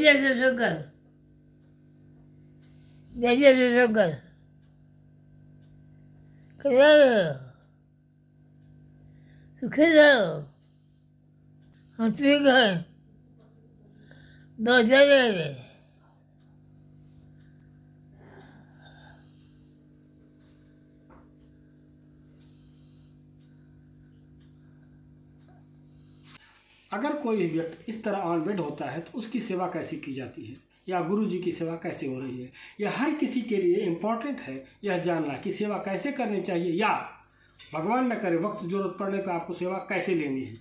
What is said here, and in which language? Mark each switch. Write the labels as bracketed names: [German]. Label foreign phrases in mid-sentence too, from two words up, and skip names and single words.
[Portuguese] Belleza jogando. Belleza jogando. Claro. Claro. Antiga. Dos anos. [Hindi] अगर कोई व्यक्ति इस तरह [English] on bed [Hindi] होता है तो उसकी सेवा कैसे की जाती है या गुरु जी की सेवा कैसे हो रही है, यह हर किसी के लिए इम्पोर्टेंट है यह जानना कि सेवा कैसे करनी चाहिए या भगवान न करे वक्त जरूरत पड़ने पर आपको सेवा कैसे लेनी है।